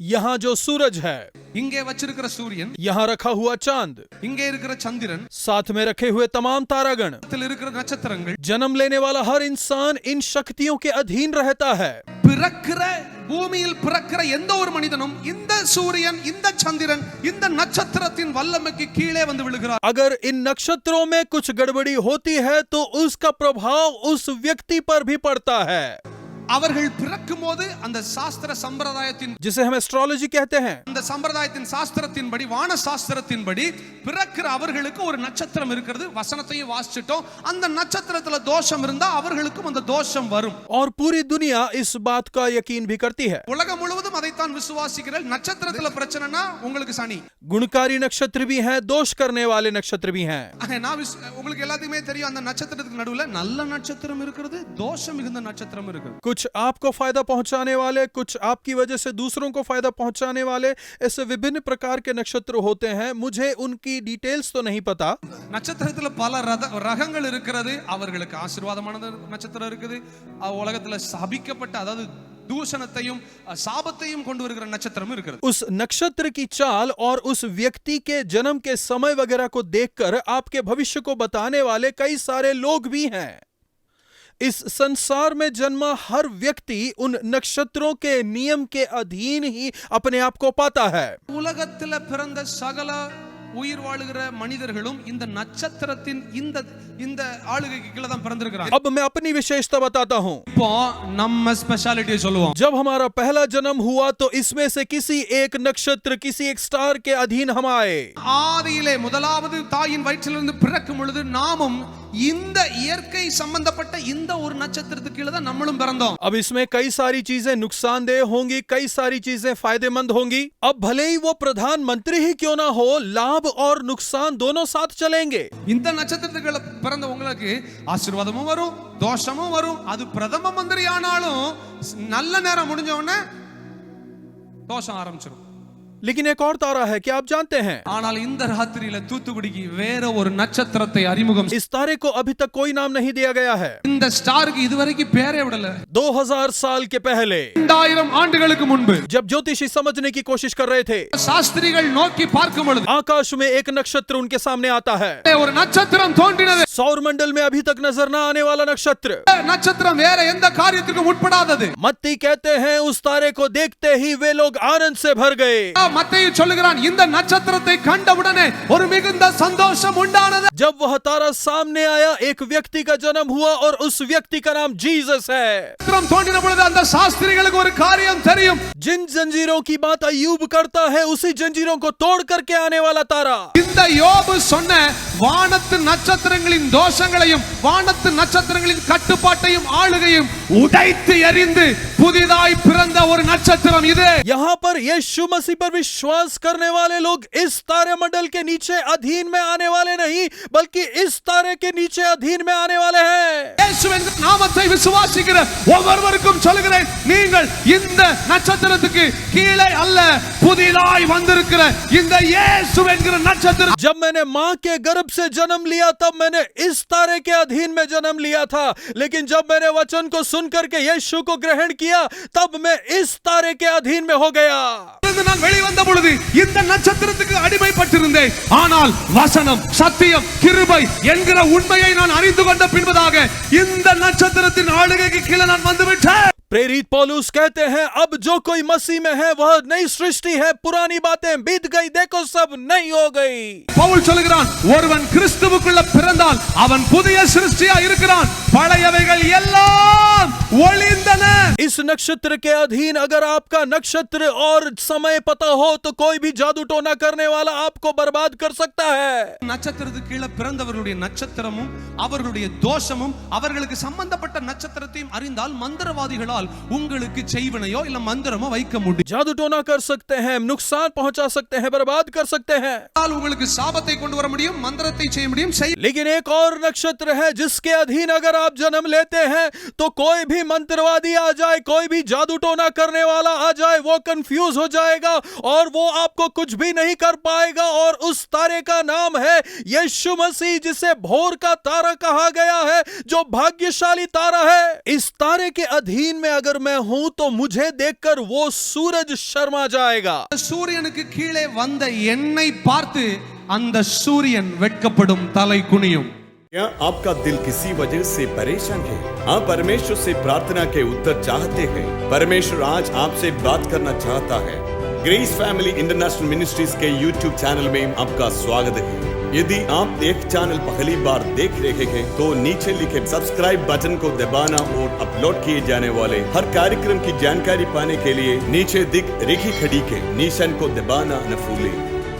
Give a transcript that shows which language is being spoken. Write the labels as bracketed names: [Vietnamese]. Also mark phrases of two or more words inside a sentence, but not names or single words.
[Hindi] यहाँ जो सूरज है, [Tamil] இங்கே வச்சிருக்கிற சூரியன், [Hindi] यहाँ रखा हुआ चांद, [Tamil] இங்கே இருக்கிற சந்திரன், [Hindi] साथ में रखे हुए तमाम तारागण, [Tamil] இருக்கிற நட்சத்திரங்கள், [Hindi] जन्म लेने वाला हर इंसान इन शक्तियों के अधीन रहता है. [Tamil] பிறக்கிற பூமியில் பிறக்கிற எந்த ஒரு மனிதனும் இந்த சூரியன், இந்த சந்திரன், இந்த நட்சத்திரத்தின் வல்லமைக்கு கீழே வந்து விழுகிறார். [Hindi] अगर इन नक्षत्रों में कुछ गड़बड़ी होती है तो उसका प्रभाव उस व्यक्ति पर भी पड़ता है. [Tamil] அவர்கள் பிறக்கும் போது அந்த சாஸ்திர சம்பிரதாயத்தின், [Hindi] जिसे हम एस्ट्रोलॉजी कहते हैं, [Tamil] அந்த சம்பிரதாயத்தின் சாஸ்திரத்தின்படி, வான சாஸ்திரத்தின்படி பிறக்கிற அவர்களுக்கு ஒரு நட்சத்திரம் இருக்கிறது. வசனத்தையும் வாசிச்சிட்டோம். அந்த நட்சத்திரத்துல தோஷம் இருந்தா அவர்களுக்கும் அந்த தோஷம் வரும். [Hindi] और पूरी दुनिया इस बात का यकीन भी करती है. [Tamil] உலகம் முழுவதும் அதைத்தான் விசுவாசிக்கிறார்கள். நட்சத்திரத்துல பிரச்சனைனா உங்களுக்கு சனி. [Hindi] गुणकारी नक्षत्र भी हैं, दोष करने वाले नक्षत्र भी हैं. [Tamil] உங்களுக்கு எல்லாத்துக்குமே தெரியும், அந்த நட்சத்திரத்துக்கு நடுவுல நல்ல நட்சத்திரம் இருக்கிறது, தோஷம் மிகுந்த நட்சத்திரம் இருக்கிறது. [Hindi] कुछ आपको फायदा पहुंचाने वाले, कुछ आपकी वजह से दूसरों को फायदा पहुंचाने वाले, ऐसे विभिन्न प्रकार के नक्षत्र होते हैं. मुझे उनकी डिटेल्स तो नहीं पता. [Tamil] நட்சத்திரத்துல பல ரகங்கள் இருக்கிறது. அவர்களுக்கு ஆசீர்வாதமான நட்சத்திரம் இருக்குது, உலகத்துல சபிக்கப்பட்ட, அதாவது दूषणத்தையும் சாபத்தையும் கொண்டு வருகிற நட்சத்திரம் இருக்கிறது. [Hindi] उस नक्षत्र की चाल और उस व्यक्ति के जन्म के समय वगैरह को देखकर आपके भविष्य को बताने वाले कई सारे लोग भी हैं. इस संसार में जन्मा हर व्यक्ति उन नक्षत्रों के नियम के अधीन ही अपने आप को पाता है. [Tamil] உலகத்துல பிறந்த சகல உயிர் வாழுகிற மனிதர்களும் இந்த நட்சத்திரத்தின் இந்த ஆளுகைக்கு கீழ தான் பிறந்திருக்கிறாங்க. [Hindi] अब मैं अपनी विशेषता बताता हूं. [Tamil] இப்போ நம்ம ஸ்பெஷாலிட்டி சொல்லுவோம். [Hindi] जब हमारा पहला जन्म हुआ तो इसमें से किसी एक नक्षत्र, किसी एक स्टार के अधीन हम आए. [Tamil] ஆதியிலே முதலாவது தாயின் வயிற்றிலிருந்து பிறக்கும் பொழுது நாமும் இந்த இயற்கை संबंधப்பட்ட இந்த ஒரு நட்சத்திரத்துக்கு கீழ தான் நம்மளும் பிறந்தோம். [Hindi] अब इसमें कई सारी चीजें नुकसानदेह होंगी, कई सारी चीजें फायदेमंद होंगी. अब भले ही वो प्रधानमंत्री ही क्यों ना हो, लाभ और नुकसान दोनों साथ चलेंगे. [Tamil] இந்த நட்சத்திரத்துக்குள்ள பிறந்த உங்களுக்கு ஆசீர்வாதமும் வரும், தோஷமும் வரும். அது பிரதம மந்திரி ஆனாலும் நல்ல நேரம் முடிஞ்ச உடனே தோஷம் ஆரம்பிச்சிடும். [Hindi] लेकिन एक और तारा है, क्या आप जानते हैं? [Tamil] ஆனால் இந்த ராத்திரியில தூத்துக்குடிக்கு வேற ஒரு நட்சத்திரத்தை அறிமுகம். [Hindi] इस तारे को अभी तक कोई नाम नहीं दिया गया है. [Tamil] இந்த ஸ்டாருக்கு இதுவரைக்கும் பேரே விடல. [Hindi] 2000 साल के पहले, [Tamil] 2000 ஆண்டுகளுக்கு முன்பு, [Hindi] जब ज्योतिषी समझने की कोशिश कर रहे थे, [Tamil] சாஸ்திரிகள் நோக்கி பார்க்கும் பொழுது [Hindi] आकाश में एक नक्षत्र उनके सामने आता है. [Tamil] ஒரு நட்சத்திரம் தோன்றினது. [Hindi] सौर मंडल में अभी तक नजर न आने वाला नक्षत्र. [Tamil] நட்சத்திரம் வேற எந்த காரியத்துக்கும் உட்படாதது. [Hindi] मत्ती कहते हैं उस तारे को देखते ही वे लोग आनंद से भर गए. [Tamil] மத்தேயு சொல்லுகிறான் இந்த நட்சத்திரத்தை கண்டவுடனே ஒரு மிகுந்த சந்தோஷம் உண்டானது. [Hindi] जब वह तारा सामने आया, एक व्यक्ति का जन्म हुआ और उस व्यक्ति का नाम जीसस है. [Tamil] நட்சத்திரம் தோன்றின பொழுது அந்த சாஸ்திரிகளுக்கு ஒரு காரியம் தெரியும். [Hindi] जिन जंजीरों की बात अय्यूब करता है, उसी जंजीरों को तोड़ करके आने वाला तारा. [Tamil] இந்த யோபு சொன்ன வானத்து நட்சத்திரங்களின் தோஷங்களையும் வானத்து நட்சத்திரங்களின் கட்டுப்பாட்டையும் ஆளுகையும் உடைத்து எறிந்து புதிதாய் பிறந்த ஒரு நட்சத்திரம் இது. [Hindi] यहाँ पर यीशु मसीह पर विश्वास करने वाले लोग इस तारे मंडल के नीचे अधीन में आने वाले नहीं, बल्कि इस तारे के नीचे अधीन में आने वाले हैं. [Tamil] இயேசுவின் நாமத்தை விசுவாசிக்கிற ஒவ்வொருவருக்கும் சொல்கிறேன், நீங்கள் இந்த நட்சத்திரத்துக்கு கீழே அல்ல, புதிதாய் வந்திருக்கிற இந்த இயேசு என்கிற நட்சத்திரம். [Hindi] जब मैंने मां के गर्भ से जन्म लिया तब मैंने इस तारे के अधीन में जन्म लिया था, लेकिन जब मैंने वचन को सुन करके यीशु को ग्रहण किया तब मैं इस तारे के अधीन में हो गया. [Tamil] நான் வெளிவந்த பொழுது இந்த நட்சத்திரத்துக்கு அடிமைப்பட்டிருந்தேன். ஆனால் வசனம், சத்தியம், கிருபை என்கிற உண்மையை நான் அறிந்து கொண்ட பின்பதாக இந்த நட்சத்திரத்தின் ஆளுகைக்கு கீழே நான் வந்துவிட்டேன். [Hindi] प्रेरित पौलुस कहते हैं, अब जो कोई मसीह में है वह नई सृष्टि है, पुरानी बातें बीत गई, देखो सब नई हो गई. [Tamil] பவுல் சொல்கிறான், ஒருவன் கிறிஸ்துவுக்குள்ள பிறந்தால் அவன் புதிய சிருஷ்டியா இருக்கிறான், பழையவைகள் எல்லாம் ஒளிந்தன. [Hindi] इस नक्षत्र के अधीन अगर आपका नक्षत्र और समय पता हो तो कोई भी जादू टोना करने वाला आपको बर्बाद कर सकता है. [Tamil] நட்சத்திரத்துக்கு கீழே பிறந்தவர்களுடைய நட்சத்திரமும் அவர்களுடைய தோஷமும் அவர்களுக்கு சம்பந்தப்பட்ட நட்சத்திரத்தையும் அறிந்தால் மந்திரவாதிகளால் உங்களுக்கு செய்வினையோ இல்ல மந்திரமோ வைக்க முடியும். [Hindi] जादू टोना कर सकते हैं, नुकसान पहुंचा सकते हैं, बर्बाद कर सकते हैं. [Tamil] உங்களுக்கு சாபத்தை கொண்டு வர முடியும், மந்திரத்தை செய்ய முடியும். [Hindi] लेकिन एक और नक्षत्र है जिसके अधीन अगर आप जन्म लेते हैं तो कोई भी मंत्रवादी आ जाए, कोई भी जादू टोना करने वाला आ जाए, वो कंफ्यूज हो जाएगा और वो आपको कुछ भी नहीं कर पाएगा. और उस तारे का नाम है यीशु मसीह, जिसे भोर का तारा कहा गया है, जो भाग्यशाली तारा है. इस तारे के अधीन में अगर मैं हूं तो मुझे देखकर वो सूरज शर्मा जाएगा. [Tamil] சூரியனுக்கு கீழே வந்த என்னை பார்த்து அந்த சூரியன் வெட்கப்படும், தலை குனியும். [Hindi] क्या आपका दिल किसी वजह से परेशान है? आप परमेश्वर से प्रार्थना के उत्तर चाहते हैं. परमेश्वर आज आपसे बात करना चाहता है. ग्रेस फैमिली इंटरनेशनल मिनिस्ट्रीज के YouTube चैनल में आपका स्वागत है. यदि आप एक चैनल पहली बार देख रहे हैं तो नीचे लिखे [English] subscribe button [Hindi] को दबाना और अपलोड किए जाने वाले हर कार्यक्रम की जानकारी पाने के लिए नीचे दिख रेखी खड़ी के निशान को दबाना न भूलें.